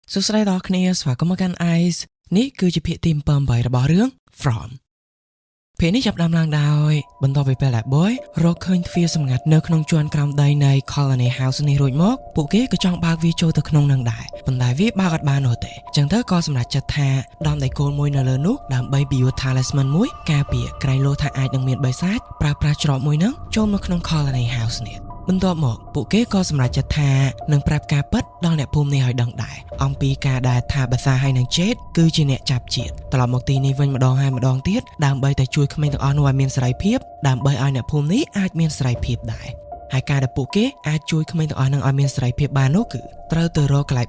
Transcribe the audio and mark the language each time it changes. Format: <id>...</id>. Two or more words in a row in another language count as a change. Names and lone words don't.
<km>សួស្តីដល់គ្នាស្វាគមន៍មកកាន់ Ice នេះគឺជាភាគទី7របស់រឿង From ភាគនេះចាប់ផ្ដើមឡើងដោយបន្ទាប់ពីពេលដែល Boy រកឃើញទ្វារសម្ងាត់នៅក្នុងជួរក្រោមដីនៃ Colony House នេះរួចមកពួកគេក៏ចង់បើកវាចូលទៅក្នុងនឹងដែរប៉ុន្តែវាបើកអត់បាននោះទេអញ្ចឹងទៅក៏សម្រេចចិត្តថាដំដៃគោលមួយនៅលើនោះដើម្បី</km> <en>build talisman</en> <km>មួយការពារ ក្រែងលោថាអាចនឹងមានបិសាចប្រើប្រាស់ច្រកមួយនឹងចូលមកក្នុង Colony House នេះបន្ទាប់មកពួកគេក៏សម្រេចចិត្តថានឹងប្រាប់ការពិតដល់អ្នកភូមិនេះឲ្យដឹងដែរអំពីការដែលថាបាសាហើយនឹង Jade គឺជាអ្នកចាប់ជាតិត្រឡប់មកទីនេះវិញម្ដងហើយ ម្ដងទៀតដើម្បីតែជួយក្មេងទាំងអស់នោះឲ្យមានសេរីភាពដើម្បីឲ្យអ្នកភូមិនេះអាចមានសេរីភាពដែរហើយការដែលពួកគេអាចជួយក្មេងទាំងអស់នឹងឲ្យមានសេរីភាពបាននោះគឺត្រូវទៅរកកន្លែង</km>